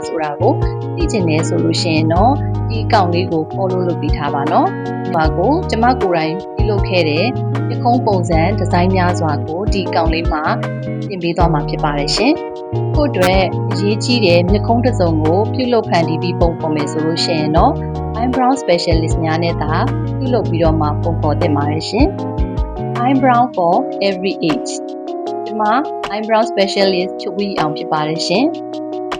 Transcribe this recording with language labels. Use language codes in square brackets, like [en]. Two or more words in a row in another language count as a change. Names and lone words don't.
[my] ဆိုတာကိုသိချင်တယ်ဆိုလို့ရှိရင်တော့ဒီအကောင့်လေးကို follow လုပ်ပေးထားပါနော်။ဒီမှာကိုကျမကိုယ်တိုင်ပြုလုပ်ခဲ့တဲ့မျက်ခုံးပုံစံဒီဇိုင်းများစွာကိုဒီအကောင့်လေးမှာတင်ပေးသွားမှာဖြစ်ပါတယ်ရှင်။ကို့အတွက်အရေးကြီးတဲ့မျက်ခုံးတစ်စုံကိုပြုလုပ်ဖန်တီးပြီးပုံဖော်မယ်ဆိုလို့ရှိရင်တော့ [en] eyebrow specialist [my] များနဲ့သာပြုလုပ်ပြီးတော့မှပုံဖော်တင်ပါတယ်ရှင်။ [en] eyebrow for every age [my] ဒီမှာ [en] eyebrow specialist [my] ချုပ်ပြီးအောင်ဖြစ်ပါတယ်ရှင်။